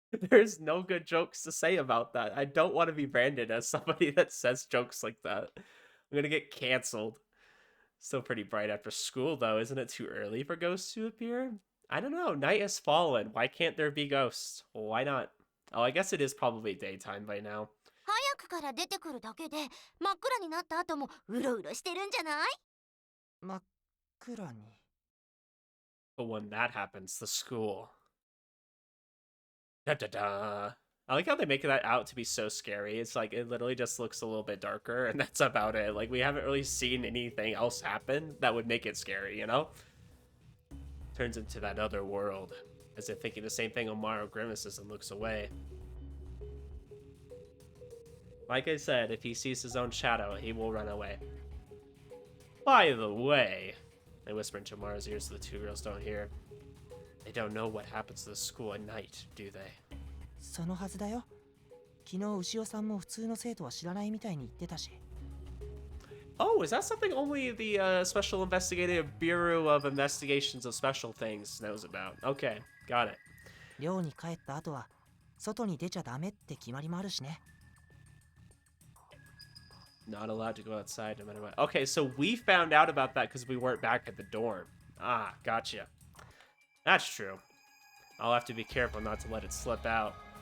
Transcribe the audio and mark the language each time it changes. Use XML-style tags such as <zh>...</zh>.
<en>There's no good jokes to say about that. I don't want to be branded as somebody that says jokes like that. I'm gonna get canceled. Still pretty bright after school though. Isn't it too early for ghosts to appear? I don't know. Night has fallen. Why can't there be ghosts? Why not? Oh, I guess it is probably daytime by now.</en> <ja>早くから出てくるだけで真っ暗になった後もうろうろしてるんじゃない？真っ暗に。</ja> <en>But when that happens, the school. Da da da. I like how they make that out to be so scary. It's like it literally just looks a little bit darker, and that's about it. Like we haven't really seen anything else happen that would make it scary, you know? Turns into that other world, as if thinking the same thing. Omaru grimaces and looks away. Like I said, if he sees his own shadow, he will run away. By the way, they whisper into Omaru's ears so the two girls don't hear. They don't know what happens to the school at night, do they?</en> <ja>そのはずだよ。昨日牛尾さんも普通の生徒は知らないみたいに言ってたし。</ja> <en>Oh, is that something only the Special Investigative Bureau of Investigations of Special Things knows about? Okay, got it.</en> <ja>寮に帰った後は外に出ちゃダメって決まりもあるしね。</ja> <en>Not allowed to go outside no matter what. Okay, so we found out about that because we weren't back at the dorm. Ah, gotcha. That's true. I'll have to be careful not to let it slip out.</en>